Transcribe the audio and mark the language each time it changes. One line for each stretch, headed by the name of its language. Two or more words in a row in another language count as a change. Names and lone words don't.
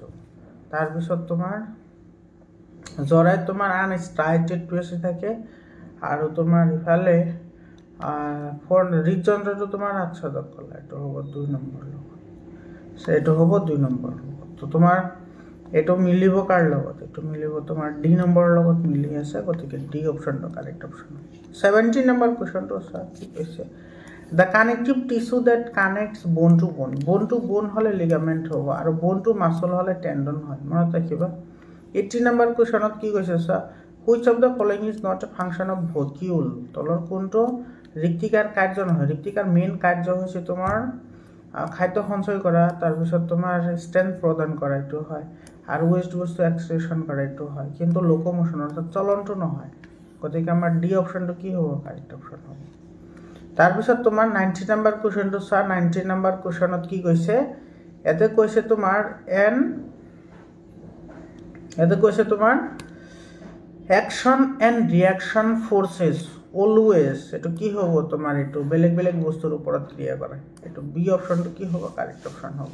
Assamese: তাৰপিছত তোমাৰ জৰাইত তোমাৰ আনষ্ট্ৰাইটেড পেশী থাকে আৰু তোমাৰ ইফালে হৃদযন্ত্ৰটো তোমাৰ আচ্ছাদক কলা, এইটো হ'ব 2 নম্বৰ লগত। এইটো হ'ব 2 নম্বৰ লগত। তো তোমাৰ এইটো মিলিব কাৰ লগত, এইটো মিলিব তোমাৰ ডি নম্বৰৰ লগত মিলি আছে, গতিকে
English: D optionটো correct option।
Assamese: 17 নম্বৰ কুৱেশ্যনটো চোৱা, কি কৈছে,
English: the connective tissue that connects bone to bone. bone to bone
Assamese: হ'লে লিগামেণ্ট হ'ব আৰু
English: bone to muscle
Assamese: হ'লে টেণ্ডন হয়, মনত ৰাখিবা। 80 নম্বৰ কুৱেশ্যনত কি কৈছে চোৱা,
English: which of the following is not a function of vacuole.
Assamese: তলৰ কোনটো ঋক্তিকাৰ কাৰ্য নহয়, ঋক্তিকাৰ মেইন কাৰ্য হৈছে তোমাৰ খাদ্য সঞ্চয় কৰা, তাৰপিছত তোমাৰ ষ্ট্ৰেংথ প্ৰদান কৰা, এইটো হয়, আৰু ৱেষ্ট বস্তু এক্সট্ৰেকশ্যন কৰা, এইটো হয়, কিন্তু লোক'মোশ্যন অৰ্থাৎ চলনটো নহয়। গতিকে আমাৰ
English: D optionটো
Assamese: কি হ'ব,
English: correct option
Assamese: হ'ব। তাৰপিছত তোমাৰ 90 নম্বৰ কুৱেশ্যনটো চোৱা, 90 নম্বৰ কুৱেশ্যনত কি কৈছে, ইয়াতে কৈছে তোমাৰ
English: action and reaction forces always,
Assamese: এইটো কি হ'ব তোমাৰ, এইটো বেলেগ বেলেগ বস্তুৰ ওপৰত ক্ৰিয়া কৰে, এইটো
English: B optionটো
Assamese: কি হ'ব,
English: correct option
Assamese: হ'ব।